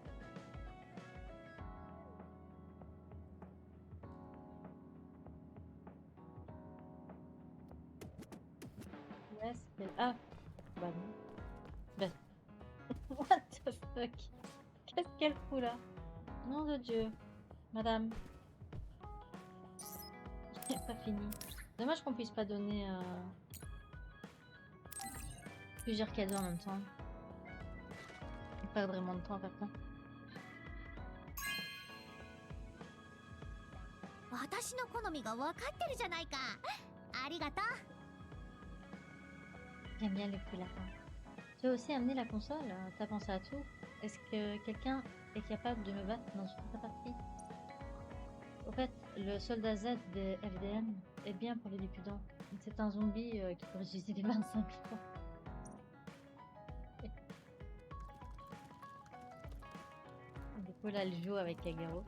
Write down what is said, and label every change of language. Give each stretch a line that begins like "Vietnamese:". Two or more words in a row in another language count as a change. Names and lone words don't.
French: Ouais, c'est... Ah! Bah non. Bah...
English: What the fuck?
French: Qu'est-ce qu'elle fout là? Nom de Dieu. Madame. C'est pas fini. Dommage qu'on puisse pas donner plusieurs cadeaux en même temps. Pas vraiment de temps à faire ça.
Japanese: 私の好みが分かってるじゃないか。ありがとう。
French: J'aime bien les petits lapins. Tu as aussi amené la console? T'as pensé à tout? Est-ce que quelqu'un est capable de me battre dans une vraie partie? Au fait, le soldat Z des FDM est bien pour les dépudants. C'est un zombie qui peut ressusciter 25 fois. Du coup, là, elle joue avec Kagero.